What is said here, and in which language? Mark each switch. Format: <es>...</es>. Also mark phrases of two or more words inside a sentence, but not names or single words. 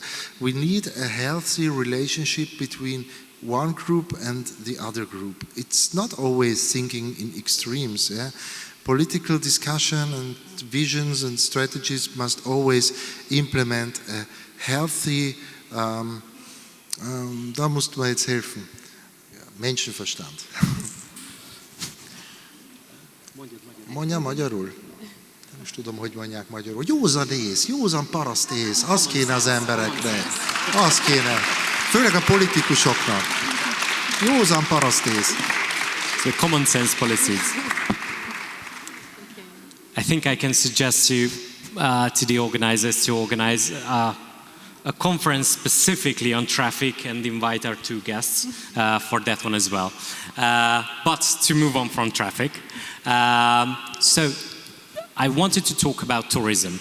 <en>We need a healthy relationship between one group and the other group. It's not always thinking in extremes. Yeah? Political discussion and visions and strategies must always implement a healthy,</en> <de>da musst du mir jetzt helfen, Menschenverstand.</de> <hu>Mondja magyarul? Nem is tudom, hogy mondják magyarul. Józan ész, józan paraszt ész, az kéne az embereknek. Az kéne. Főleg a politikusoknak. Józan paraszt ész.</hu> <en>So common sense policies. I think I can suggest you to the organizers to organize a conference specifically on traffic and invite our two guests for that one as well. But to move on from traffic, so I wanted to talk about tourism.</en>